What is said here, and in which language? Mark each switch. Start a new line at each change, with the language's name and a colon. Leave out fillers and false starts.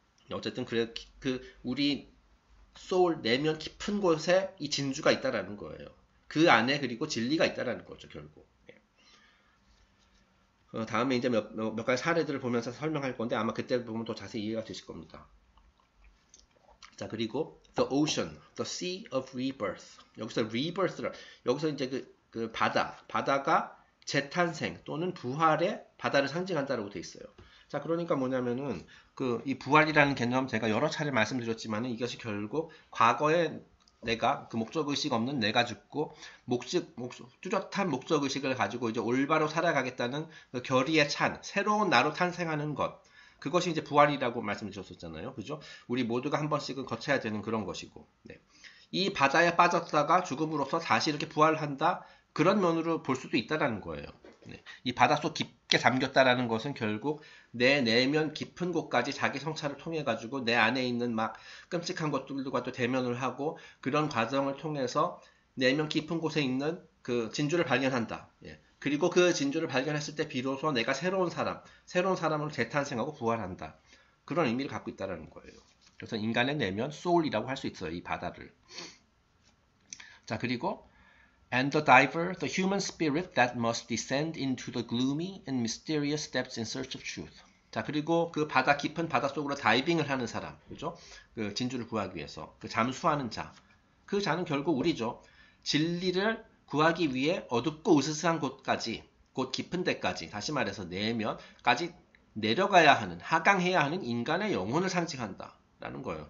Korean: 어쨌든 우리 소울 내면 깊은 곳에 이 진주가 있다라는 거예요. 그 안에 그리고 진리가 있다라는 거죠, 결국. 다음에 이제 몇 가지 사례들을 보면서 설명할 건데 아마 그때 보면 더 자세히 이해가 되실 겁니다. 자, 그리고
English: the ocean, the sea of rebirth.
Korean: 여기서 rebirth라, 여기서 이제 그 바다가 재탄생 또는 부활의 바다를 상징한다라고 돼 있어요. 자, 그러니까 뭐냐면은 이 부활이라는 개념 제가 여러 차례 말씀드렸지만은 이것이 결국 과거에 내가 그 목적의식 없는 내가 죽고 뚜렷한 목적의식을 가지고 이제 올바로 살아가겠다는 그 결의에 찬 새로운 나로 탄생하는 것, 그것이 이제 부활이라고 말씀드렸었잖아요. 그죠? 우리 모두가 한 번씩은 거쳐야 되는 그런 것이고, 네. 이 바다에 빠졌다가 죽음으로써 다시 이렇게 부활한다, 그런 면으로 볼 수도 있다라는 거예요. 네. 이 바닷속 깊게 잠겼다라는 것은 결국 내 내면 깊은 곳까지 자기 성찰을 통해 가지고 내 안에 있는 막 끔찍한 것들과 또 대면을 하고, 그런 과정을 통해서 내면 깊은 곳에 있는 그 진주를 발견한다. 예. 그리고 그 진주를 발견했을 때 비로소 내가 새로운 사람으로 재탄생하고 부활한다. 그런 의미를 갖고 있다는 거예요. 그래서 인간의 내면, 소울이라고 할 수 있어요. 이 바다를. 자, 그리고
English: and the diver, the human spirit that must descend into the gloomy and mysterious depths in search of truth.
Korean: 자, 그리고 그 깊은 바다 속으로 다이빙을 하는 사람, 그죠? 그 진주를 구하기 위해서 그 잠수하는 자, 그 자는 결국 우리죠. 진리를 구하기 위해 어둡고 으스스한 곳 깊은 데까지, 다시 말해서 내면까지 내려가야 하는, 하강해야 하는 인간의 영혼을 상징한다라는 거예요.